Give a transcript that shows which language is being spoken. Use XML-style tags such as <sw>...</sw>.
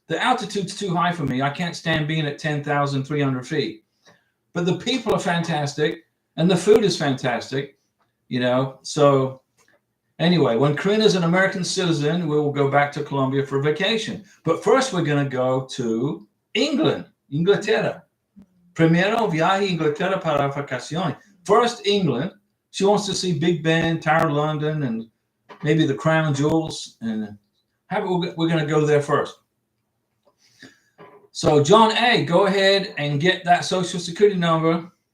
<en>The altitude's too high for me. I can't stand being at 10,300 feet. But the people are fantastic, and the food is fantastic, you know. So anyway, when Karina's an American citizen, we will go back to Colombia for vacation. But first, we're going to go to England, Inglaterra.</en> <es>Primero viaje Inglaterra para vacaciones.</es> <en>First, England. She wants to see Big Ben, Tower of London, and maybe the Crown Jewels. And we're going to go there first. So, John A., go ahead and get that social security number.</en>